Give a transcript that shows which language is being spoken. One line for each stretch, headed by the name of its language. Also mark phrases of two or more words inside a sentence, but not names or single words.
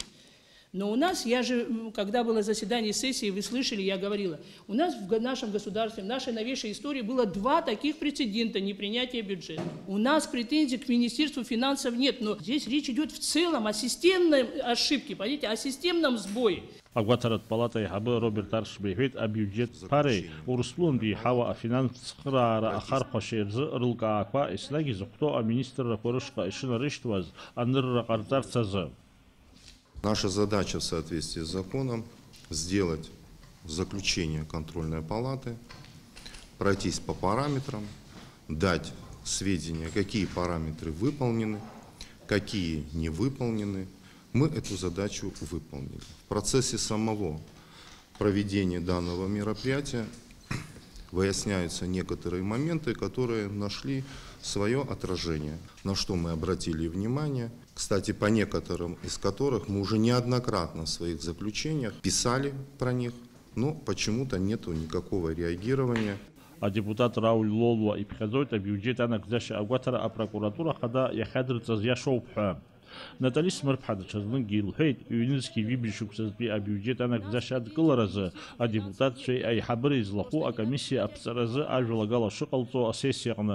Russian: Но у нас, я же, когда было заседание сессии, вы слышали, я говорила, у нас в нашем государстве, в нашей новейшей истории было 2 таких прецедента непринятия бюджета. У нас претензий к Министерству финансов нет, но здесь речь идет в целом о системной ошибке, понимаете, о системном сбое.
Abkhazian: Агватарат палата иҳабы Роберт Аршба иҳәеит абиуџьет ԥареи Урыстәылантәи еиҳауа афинансцхыраара ахархәашьа рзы рылкаақәа еснагь изыхәҭоу аминистррақәа рышҟа ишынарышьҭуаз анырра ҟарҵарц азы.
Russian: Наша задача в соответствии с законом сделать заключение контрольной палаты, пройтись по параметрам, дать сведения, какие параметры выполнены, какие не выполнены. Мы эту задачу выполнили. В процессе самого проведения данного мероприятия выясняются некоторые моменты, которые нашли свое отражение, на что мы обратили внимание. Кстати, по некоторым из которых мы уже неоднократно в своих заключениях писали про них, но почему-то нету никакого реагирования.
Abkhazian: А депутат Рауль Лолуа иԥхьаӡоит абиуџьет анагӡашьа агәаҭара апрокуратура хада иахьадырҵаз иашоуп ҳәа. Натали Смырԥҳа даҽазныкгьы илҳәеит, иҩнызқьи ҩыбжьи шықәсазтәи абиуџьет анагӡашьа адкыларазы адепутатцәеи аиҳабыреи злахәу акомиссиа аԥҵаразы ажәалагала шыҟалҵо асессиаҟны.